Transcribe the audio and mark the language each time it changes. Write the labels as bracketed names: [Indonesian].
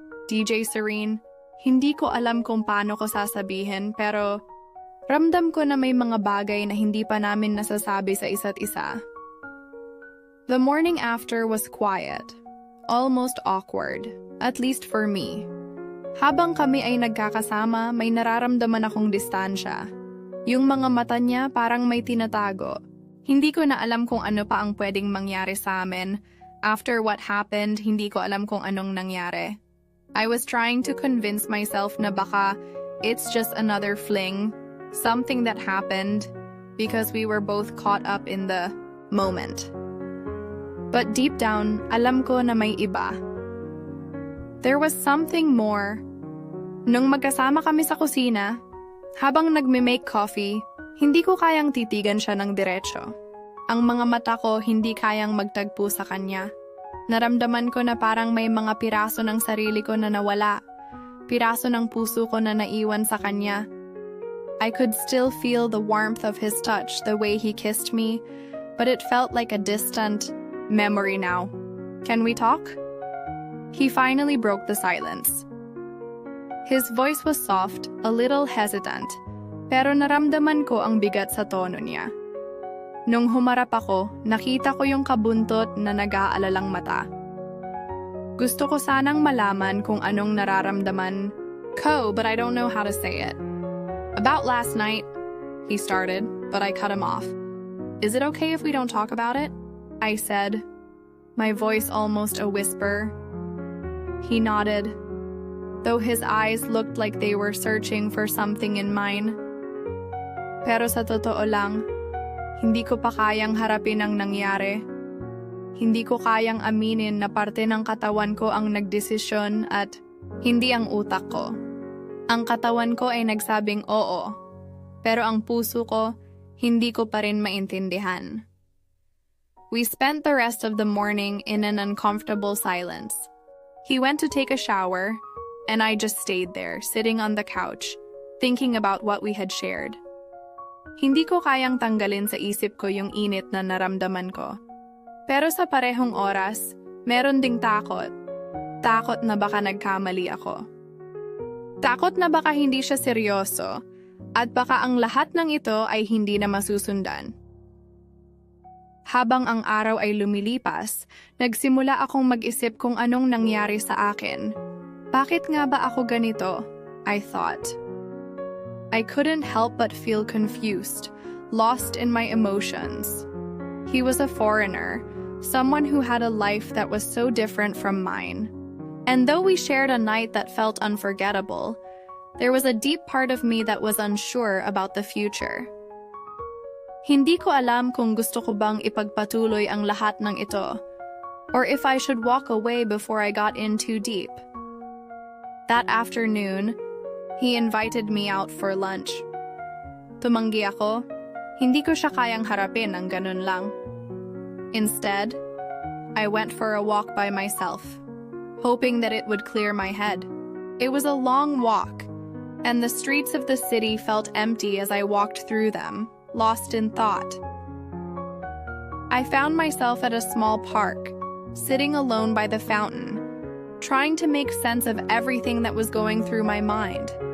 [Filipino] DJ Serene, hindi ko alam kung paano ko sasabihin, pero ramdam ko na may mga bagay na hindi pa namin nasasabi sa isa't isa. [English] The morning after was quiet, almost awkward, at least for me. [Filipino] Habang kami ay nagkakasama, may nararamdaman akong distansya. Yung mga mata niya parang may tinatago. Hindi ko na alam kung ano pa ang pwedeng mangyari sa amin. [English] After what happened, [Filipino] hindi ko alam kung anong nangyari. [English] I was trying to convince myself [Filipino] na baka [English] it's just another fling, something that happened, because we were both caught up in the moment. But deep down, [Filipino] alam ko na may iba. [English] There was something more. [Filipino] Nung magkasama kami sa kusina, habang nagme-make coffee, hindi ko kayang titigan siya ng diretso. Ang mga mata ko hindi kayang magtagpo sa kanya. Naramdaman ko na parang may mga piraso ng sarili ko na nawala. Piraso ng puso ko na naiwan sa kanya. [English] I could still feel the warmth of his touch, the way he kissed me, but it felt like a distant memory now. Can we talk? He finally broke the silence. His voice was soft, a little hesitant, [Filipino] pero naramdaman ko ang bigat sa tono niya. Nung humarap ako, nakita ko yung kabuntot na nag-aalalang mata. Gusto ko sanang malaman kung anong nararamdaman ko, [English] but I don't know how to say it. About last night, he started, but I cut him off. Is it okay if we don't talk about it? I said, my voice almost a whisper. He nodded, though his eyes looked like they were searching for something in mine. [Filipino] Pero sa totoo lang, hindi ko pa kayang harapin ang nangyari. Hindi ko kayang aminin na parte ng katawan ko ang nagdesisyon at hindi ang utak ko. Ang katawan ko ay nagsabing oo, pero ang puso ko hindi ko pa rin maintindihan. [English] We spent the rest of the morning in an uncomfortable silence. He went to take a shower, and I just stayed there, sitting on the couch, thinking about what we had shared. [Filipino] Hindi ko kayang tanggalin sa isip ko yung init na naramdaman ko. Pero sa parehong oras, meron ding takot. Takot na baka nagkamali ako. Takot na baka hindi siya seryoso, at baka ang lahat ng ito ay hindi na masusundan. Habang ang araw ay lumilipas, nagsimula akong mag-isip kung anong nangyari sa akin. Bakit nga ba ako ganito? [English] I thought. I couldn't help but feel confused, lost in my emotions. He was a foreigner, someone who had a life that was so different from mine. And though we shared a night that felt unforgettable, there was a deep part of me that was unsure about the future. [Filipino] Hindi ko alam kung gusto ko bang ipagpatuloy ang lahat ng ito, [English] or if I should walk away before I got in too deep. That afternoon, he invited me out for lunch. [Filipino] Tumanggi ako, hindi ko siya kayang harapin ng ganun lang. [English] Instead, I went for a walk by myself, hoping that it would clear my head. It was a long walk, and the streets of the city felt empty as I walked through them, lost in thought. I found myself at a small park, sitting alone by the fountain, trying to make sense of everything that was going through my mind.